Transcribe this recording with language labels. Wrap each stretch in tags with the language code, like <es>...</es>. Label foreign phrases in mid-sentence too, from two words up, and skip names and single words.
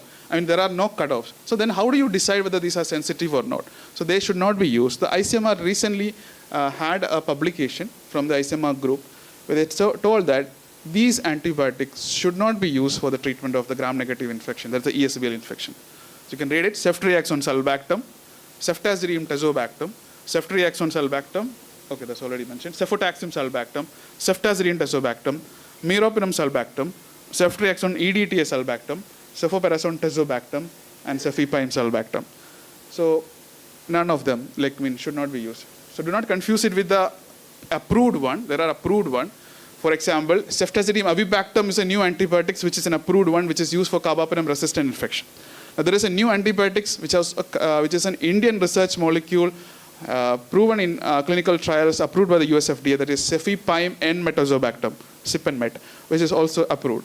<en>I mean, there are no cutoffs. So then how do you decide whether these are sensitive or not? So they should not be used. The ICMR recently had a publication from the ICMR group where they told that these antibiotics should not be used for the treatment of the gram-negative infection. That's the ESBL infection. So you can read it: ceftriaxone sulbactam, ceftazidime tazobactam, ceftriaxone sulbactam, okay, that's already mentioned, cefotaxime sulbactam, ceftazidime tazobactam, meropenem sulbactam, ceftriaxone EDTA sulbactam, cefoperazone tazobactam, and cefepime sulbactam. So none of them should not be used. So do not confuse it with the approved one. There are approved one. For example, ceftazidime avibactam is a new antibiotic which is an approved one which is used for carbapenem resistant infection. Now, there is a new antibiotics which is an Indian research molecule proven in clinical trials, approved by the US FDA, that is cefepime N-metazobactam, CIP and MET, which is also approved.</en>